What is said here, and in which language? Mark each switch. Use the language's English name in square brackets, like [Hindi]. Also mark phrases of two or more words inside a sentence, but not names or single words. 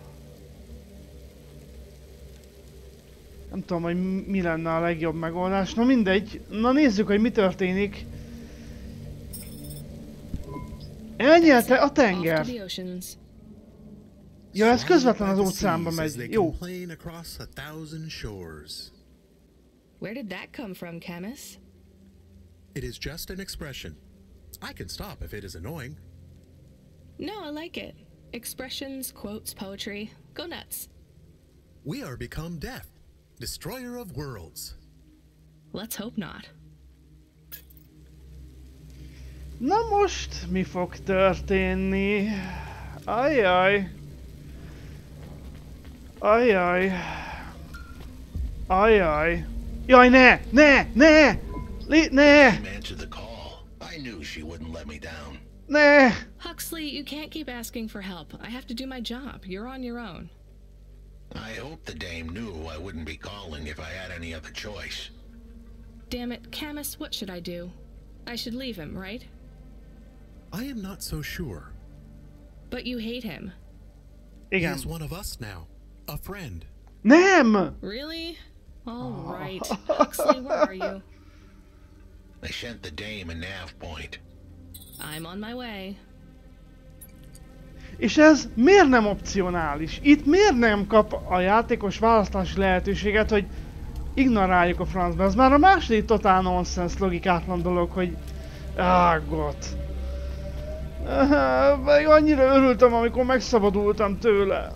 [Hungarian] Nem tudom, hogy mi lenne a legjobb megoldás. Na mindegy. Na nézzük, hogy mi történik. Elnyelte a tenger. Ja, ez közvetlen az óceánba megy. Jó. [English] Where did that come from, Camus? It is just an expression. I can stop if it is annoying. No, I like it. Expressions, quotes, poetry. Go nuts. We are become death, destroyer of worlds. Let's hope not. [Hungarian] Na most mi fog történni? Ajjaj. Ajjaj. Ajjaj. Jaj, ne! Ne! Ne! Ne! [English] Answer the call. I knew she wouldn't let me down. [Hungarian] Ne! [English] Huxley, you can't keep asking for help. I have to do my job. You're on your own. I hope the dame knew I wouldn't be calling if I had any other choice. Damn it, Camus, what should I do? I should leave him, right? I am not so sure. But you hate him. He is one of us now. A friend. [Hungarian] Nem! [English] Really? All right. Huxley, where are you? I sent the dame a nav point. I'm on my way. [Hungarian] És ez miért nem opcionális? Itt miért nem kap a játékos választási lehetőséget, hogy ignoráljuk a francba? Ez már a második totál nonsense logikátlan dolog, hogy... Ágot. Meg annyira örültem, amikor megszabadultam tőle.